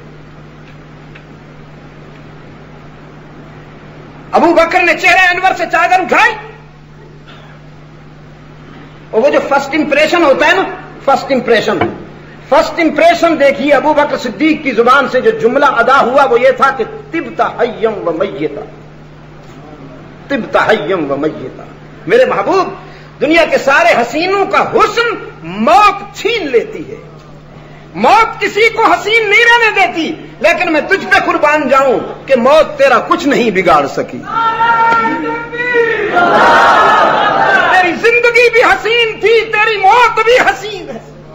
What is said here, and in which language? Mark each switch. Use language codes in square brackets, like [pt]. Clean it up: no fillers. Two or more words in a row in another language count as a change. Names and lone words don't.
[ur] ابو بکر نے چہرے انور سے چادر اٹھائی، اور وہ جو [en] first impression [ur] ہوتا ہے نا، [en] first impression [ur] دیکھیے ابو بکر صدیق کی زبان سے جو جملہ ادا ہوا وہ یہ تھا کہ [ar] طبت حیم و میتا، طبت حیم و میتا. [ur] میرے محبوب، دنیا کے سارے حسینوں کا حسن موت چھین لیتی ہے. موت کسی کو حسین نہیں رہنے دیتی، لیکن میں تجھ پہ قربان جاؤں کہ موت تیرا کچھ نہیں بگاڑ سکی. تیری زندگی بھی حسین تھی، تیری موت بھی حسین ہے.